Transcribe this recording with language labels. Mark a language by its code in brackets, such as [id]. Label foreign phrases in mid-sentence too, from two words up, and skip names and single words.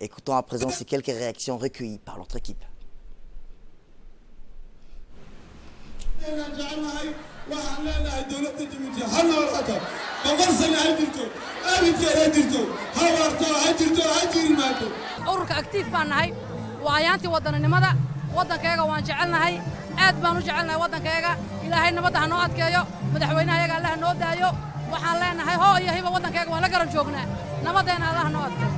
[fr] Écoutons à présent ces quelques réactions recueillies par notre équipe. [so] ururka actiif baan nahay waa ayaantii wadaninimada waddankeega waan jecelnahay aad baan u jecelnahay waddankeega ilaahay nabadda ha noo adkeeyo madaxweynaha yaga allaha noo daayo waxaan leenahay hoo iyo hiba waddankeega waan la garab joognaa nabaddeena allaha noo adkeeyo